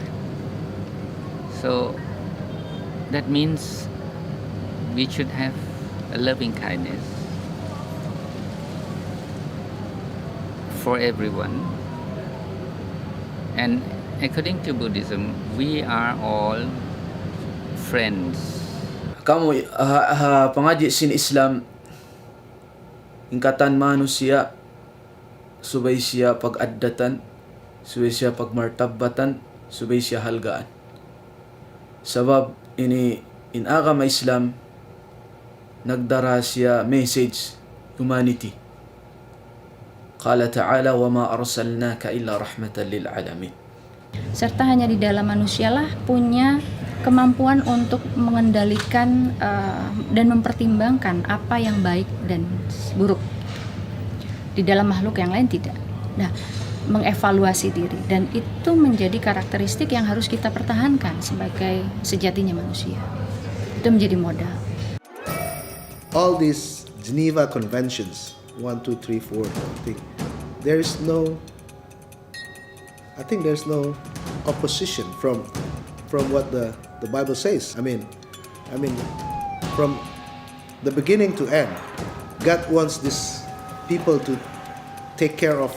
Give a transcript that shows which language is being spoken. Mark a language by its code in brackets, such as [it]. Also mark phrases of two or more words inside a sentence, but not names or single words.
[en] So that means we should have a loving kindness for everyone. And according to Buddhism, we are all friends. [tsg] Kamu pangaji sin Islam ingkatan manusia subay siya pag-addatan, subay siya pagmartabatan, subay siya halgaan. Sabab ini in agama Islam nagdara siya [en] message humanity. [ar] قال تعالى وما أرسلناك إلا رحمة للعالمين. [id] Serta hanya di dalam manusialah punya kemampuan untuk mengendalikan dan mempertimbangkan apa yang baik dan buruk. Di dalam makhluk yang lain tidak. Nah, mengevaluasi diri, dan itu menjadi karakteristik yang harus kita pertahankan sebagai sejatinya manusia. Itu menjadi modal. [en] All these Geneva Conventions, 1, 2, 3, 4, I think there's no opposition from what the Bible says. I mean, from the beginning to end, God wants this people to take care of.